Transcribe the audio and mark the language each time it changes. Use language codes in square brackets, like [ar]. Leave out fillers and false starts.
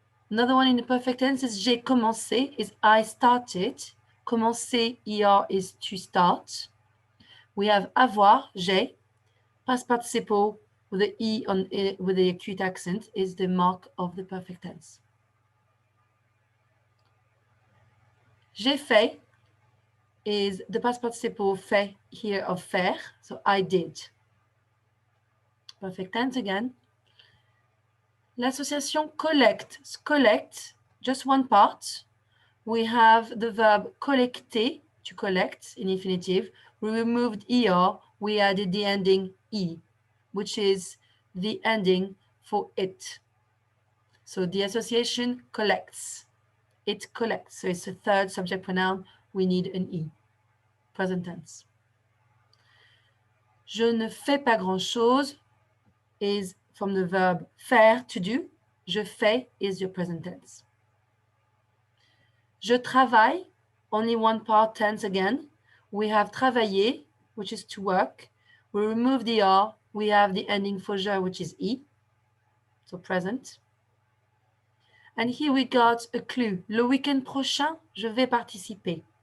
[en] Another one in the perfect tense is [fr] j'ai commencé, [en] is I started. Commencer, er, is to start. We have avoir, j'ai. Past participle with the e on with the acute accent is the mark of the perfect tense. [fr] J'ai fait [en] is the past participle fait here of faire, so I did. Perfect tense again. [fr] L'association collect, [en] just one part. We have the verb collecter, to collect, in infinitive. We removed er, we added the ending e, which is the ending for it. So the association collects. It collects. So it's a third subject pronoun. We need an e. Present tense. [fr] Je ne fais pas grand-chose [en] is from the verb faire, to do. [fr] Je fais [en] is your present tense. [fr] Je travaille [en] only one part tense again. We have travailler, which is to work. We remove the R. We have the ending for je, which is E, so present. And here we got a clue. [fr] Le week-end prochain, je vais participer.